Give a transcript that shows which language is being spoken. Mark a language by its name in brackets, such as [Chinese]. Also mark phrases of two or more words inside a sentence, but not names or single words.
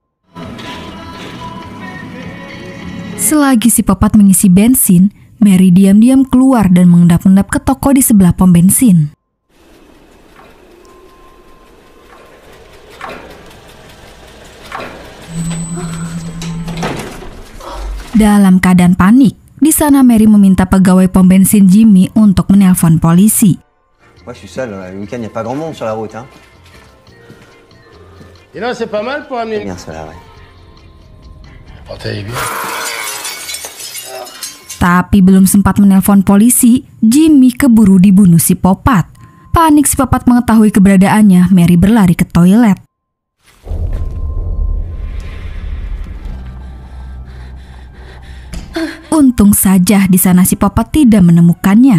[Indonesian] Selagi psikopat mengisi bensin, Mary diam-diam keluar dan mengendap-endap ke toko di sebelah pom bensin. Dalam keadaan panik, di sana Mary meminta pegawai pom bensin Jimmy untuk menelpon polisi. [French] Moi, je suis seul. Le week-end, il n'y a pas grand monde sur la route, hein. Et là, c'est pas mal pour amener. Bien, cela, ouais. Portez bien. [Indonesian] Tapi belum sempat menelpon polisi, Jimmy keburu dibunuh psikopat. Panik psikopat mengetahui keberadaannya, Mary berlari ke toilet. Untung saja di sana psikopat tidak menemukannya.